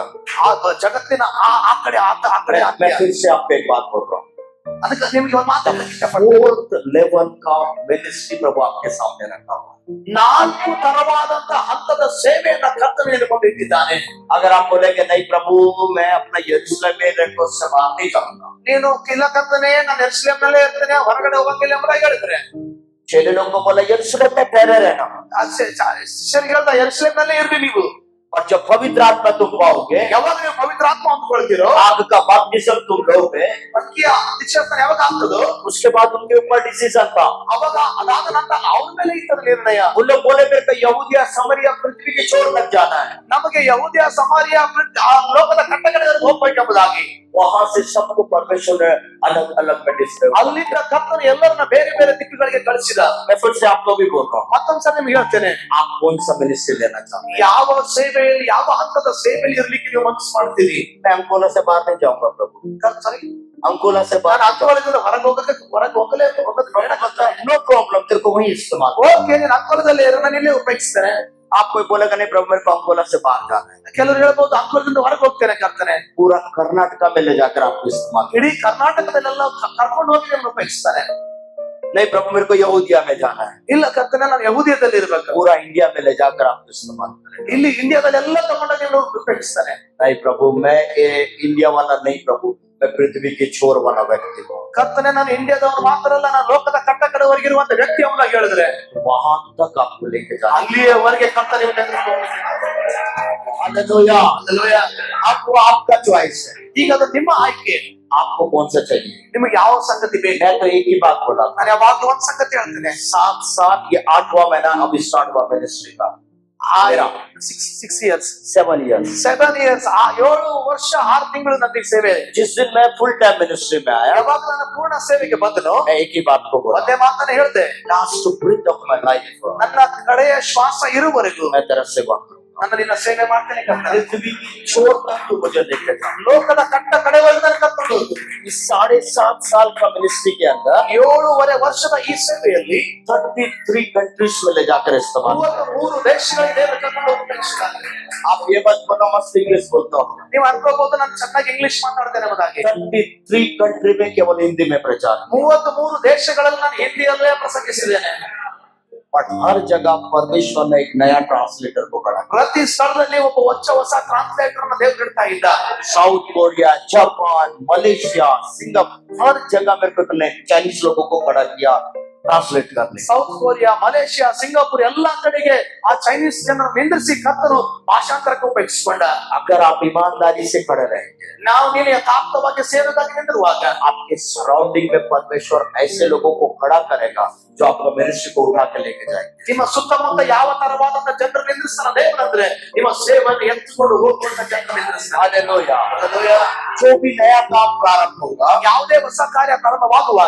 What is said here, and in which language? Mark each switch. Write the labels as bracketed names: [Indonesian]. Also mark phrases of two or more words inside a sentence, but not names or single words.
[Kannada] ಆ ಜಗತ್ತಿನ ಆ ಕಡೆ [Hindi] मैं फिर से आपको एक बात बोल रहा हूँ. [Kannada] ಅದಕ್ಕೆ ನಿಮಗೆ ಒಂದು ಮಾತಾಡಲಿಕ್ಕೆ ಇಷ್ಟಪಡ್ತೀನಿ. [Hindi] 4th लेवल का मिनिस्ट्री प्रभु आपके सामने रखा हुआ. [Kannada] 4 ತರವಾದಂತ ಹಂತದ ಸೇವೆಯನ್ನ ಕರ್ತನು ಇಟ್ಕೊಂಡಿದ್ದಾನೆ. [Hindi] अगर आप बोलेंगे नहीं प्रभु मैं अपना यरूशलेम में रहकर उससे बाहर नहीं जाऊंगा, [Kannada] ನೀನು ಇಲ್ಲ ಕರ್ತನೆ ನಾನು ಯೆರೂಸಲೇಮ್ ನಲ್ಲೇ ಇರ್ತೇನೆ, ಹೊರಗಡೆ ಹೋಗಂಗಿಲ್ಲ ಎಂಬುದಾಗಿ ಹೇಳಿದ್ರೆ, [Hindi] चेले लोगों को बोला यरूशलेम में ठहरे रहना, [Kannada] ಶಿಷ್ಯರಿಗೆ ಹೇಳ್ದ ಯೆರೂಸಲೇಮ್ ನಲ್ಲೇ ಇರ್ರಿ ನೀವು. [Hindi] और जब पवित्र आत्मा तुम पाओगे, [Kannada] ಯಾವಾಗ ನೀವು ಪವಿತ್ರ ಆತ್ಮ ಹೊಂದ್ಕೊಳ್ತೀರೋ, [Hindi] आग का बपतिस्म तुम लोगे, [Kannada] ಅಕ್ಕಿಯ ದೀಕ್ಷಾಸ್ನಾನ ಯಾವಾಗ ಆಗ್ತದೋ [Hindi] उसके बाद उनके ऊपर डिसीजन था. [Kannada] ಅವಾಗ ಅದಾದ ನಂತರ ಅವ್ರ ಮೇಲೆ ಇರ್ತದೆ ನಿರ್ಣಯ. [Hindi] उन लोग बोले मेरे को यहूदिया समरिया पृथ्वी के छोर तक जाना है. [Kannada] ನಮಗೆ ಯಹೂದ್ಯ ಸಮಾರ್ಯ ಆ ಲೋಕದ ಕಟ್ಟಕಡೆಗೆ ಹೋಗ್ಬೇಕೆಂಬುದಾಗಿ. [Hindi] वहां से सबको परमेश्वर ने अलग अलग में डिस्ट्रीब्यूट. [Kannada] ಅಲ್ಲಿಂದ ಕರ್ತನು ಎಲ್ಲರನ್ನ ಬೇರೆ ಬೇರೆ ದಿಕ್ಕುಗಳಿಗೆ ಕಳಿಸಿದ. [Hindi] मैं फिर से आपको भी बोल रहा हूँ, [Kannada] ಮತ್ತೊಂದ್ಸರಿ ನಿಮ್ಗೆ ಹೇಳ್ತೇನೆ, [Hindi] आप कौन सा मिनिस्ट्री लेना चाहते हैं? [Kannada] ಯಾವ ಸೇವೆಯಲ್ಲಿ ಯಾವ ಹಂತದ ಸೇವೆಯಲ್ಲಿ ಇರ್ಲಿಕ್ಕೆ ನೀವು ಮನಸ್ಸು ಮಾಡ್ತೀರಿ? [Hindi] मैं अंकोला से बाहर नहीं जाऊंगा प्रभु. [Kannada] ಸರಿ, [Hindi] अंकोला से [Kannada] ನಾನು [Hindi] बाहर [Kannada] ಅಂಕೋಲದಿಂದ ಹೊರಗೆ ಹೋಗಲೇ ಬೇಡ ಕರ್ತನೆ. [English] no problem, [Hindi] तेरे को वही इस्तेमाल. [Kannada] ಓಕೆ, ನೀನು ಅಂಕೋಲದಲ್ಲಿ ಇರೋ, ನಾನು ಇಲ್ಲೇ ಉಪಯೋಗಿಸ್ತೇನೆ. [Hindi] आप कोई बोलेगा नहीं प्रभु मेरे को अंकोला से बाहर जाना है. [Kannada] ಕೆಲವರು ಹೇಳ್ಬೋದು ಅಂಕೋಲದಿಂದ ಹೊರಗೆ ಹೋಗ್ತೇನೆ ಕರ್ತನೆ. [Hindi] पूरा कर्नाटका में ले जाकर आपको इस्तेमाल. [Kannada] ಇಡೀ ಕರ್ನಾಟಕದಲ್ಲೆಲ್ಲ ಕರ್ಕೊಂಡು ಹೋಗಿ ನಿಮ್ಮನ್ನು ಉಪಯೋಗಿಸ್ತಾನೆ. [Hindi] नहीं प्रभु मेरे को यहूदिया में जाना है. [Kannada] ಇಲ್ಲ ಕರ್ತನೆ, ನಾನು ಯಹೂದಿಯದಲ್ಲಿ ಇರ್ಬೇಕು. [Hindi] पूरा इंडिया में ले जाकर आपको इस्तेमाल करें. [Kannada] ಇಲ್ಲಿ ಇಂಡಿಯಾದಲ್ಲಿ ಎಲ್ಲ ತಗೊಂಡಾಗ ನೀವು ಉಪಯೋಗಿಸ್ತಾನೆ. [Hindi] नहीं प्रभु मैं ये इंडिया वाला नहीं प्रभु, मैं पृथ्वी के छोर वाला व्यक्ति हूँ. [Kannada] ಕರ್ತನೆ, ನಾನು ಇಂಡಿಯಾದವನು ಮಾತ್ರ ಅಲ್ಲ, ನಾನು ಲೋಕದ ಕಟ್ಟ ಕಡೆವರೆಗಿರುವಂತ ವ್ಯಕ್ತಿ ಎಂಬುದಾಗಿ ಹೇಳಿದ್ರೆ [Hindi] वहां तक आपको लेके जाना. [Kannada] ಅಲ್ಲಿಯವರೆಗೆ ಕರ್ತನೆ [Hindi] हालेलुया. हालेलुया. आपको आपका चॉइस है. [Kannada] ಈಗ ಅದು ನಿಮ್ಮ ಆಯ್ಕೆ. [Hindi] आपको कौन सा चाहिए? [Kannada] ನಿಮಗೆ ಯಾವ ಸಂಗತಿ ಬೇಕು? [Hindi] मैं तो एक ही बात बोला था, [Kannada] ನಾನು ಯಾವಾಗ್ಲೂ ಒಂದ್ ಸಂಗತಿ ಹೇಳ್ತೇನೆ. [Hindi] साथ साथ ये 8वां महीना अब स्टार्ट हुआ मिनिस्ट्री का. [English] 6 years 7 years. [Kannada] 7 years 7 ವರ್ಷ 6 ತಿಂಗಳು ನನಗೆ ಸೇವೆ. [Hindi] जिस दिन मैं [English] full time [Hindi] मिनिस्ट्री में आया, [Kannada] ಯಾವಾಗ ನಾನು ಪೂರ್ಣ ಸೇವೆಗೆ ಬಂದನೋ [Hindi] मैं एक ही बात को बोला, [Kannada] ಒಂದೇ ಮಾತನ್ನ ಹೇಳ್ದೆ, [English] last breath of my life [Kannada] ನನ್ನ ಕಡೆಯ ಶ್ವಾಸ ಇರುವವರೆಗೂ [Hindi] मैं तेरा सेवा करूंगा. [Kannada] ನನ್ನ ನಿನ್ನ ಸೇವೆ ಮಾಡ್ತೇನೆ ಕರ್ತನೆ. [Hindi] पृथ्वी की छोर तक तू मुझे लेके जा। [Kannada] ಲೋಕದ ಕಟ್ಟ ಕಡೆವರೆಗೂ ನನ್ನ ಕರ್ಕೊಂಡು ಹೋಗು. [Hindi] इस 7.5 साल का मिनिस्ट्री के अंदर [Kannada] 7.5 ವರ್ಷದ ಈ ಸೇವೆಯಲ್ಲಿ [Hindi] 33 कंट्रीज में ले जाकर इस्तेमाल। [Kannada] 33 ದೇಶಗಳಿಗೆ ದೇವರು ಕರ್ಕೊಂಡು ಹೋಗ್ತಾರೆ. [Hindi] आप ये मत बोलो मस्त इंग्लिश बोलता हूँ। [Kannada] ನೀವು ಅನ್ಕೋಬಹುದು ನಾನು ಚೆನ್ನಾಗಿ ಇಂಗ್ಲಿಷ್ ಮಾತಾಡ್ತೇನೆ ಎಂಬುದಾಗಿ. [Hindi] 33 कंट्री में केवल हिंदी में प्रचार। [Kannada] 33 ದೇಶಗಳಲ್ಲಿ ನಾನು ಹಿಂದಿಯಲ್ಲೇ ಪ್ರಸಂಗಿಸಿದ್ದೇನೆ. [Hindi] और हर जगह परमेश्वर ने एक नया ट्रांसलेटर को खड़ा किया। [Kannada] ಪ್ರತಿ ಸ್ಥಳದಲ್ಲಿ ಒಬ್ಬ ಹೊಸ ಟ್ರಾನ್ಸ್ಲೇಟರ್ ಅನ್ನು ದೇವರು ಇಡ್ತಾ ಇದ್ದ. [Hindi] साउथ कोरिया, जापान, मलेशिया, सिंगापुर, हर जगह मेरे को ने चाइनीज लोगों को खड़ा किया ट्रांसलेट करने। [Kannada] ಸೌತ್ ಕೊರಿಯಾ, ಮಲೇಷಿಯಾ, ಸಿಂಗಾಪುರ್ ಎಲ್ಲಾ ಕಡೆಗೆ ಆ ಚೈನೀಸ್ ಜನರು ನಿಂದಿರಿಸಿ ಕರ್ತನು ಭಾಷಾಂತರಕ್ಕೆ ಉಪಯೋಗಿಸಿಕೊಂಡ. [Hindi] अगर आप ईमानदारी से खड़े रहेंगे, [Kannada] ನಾವು ನೀನು ಯಥಾರ್ಥವಾಗಿ ಸೇವೆಗಾಗಿ ನಿಂತಿರುವಾಗ [Hindi] आपके सराउंडिंग में परमेश्वर ऐसे लोगों को खड़ा करेगा जो आपका मिनिस्ट्री को उठा के लेके जाएंगे। [Kannada] ನಿಮ್ಮ ಸುತ್ತಮುತ್ತ ಯಾವ ತರವಾದಂತ ಜನರು ನಿಂದಿಸ್ತಾನ ದೇವರಂದ್ರೆ ನಿಮ್ಮ ಸೇವೆಯನ್ನು ಎತ್ತಿಕೊಂಡು ಹೋಗುವಂತ ಜನರು ನಿಂದಿಸ್ತಾನೆ. [Hindi] हालेलुया। जो भी नया काम प्रारंभ होगा, [Kannada] ಯಾವುದೇ ಹೊಸ ಕಾರ್ಯ ಪ್ರಾರಂಭವಾಗುವಾಗ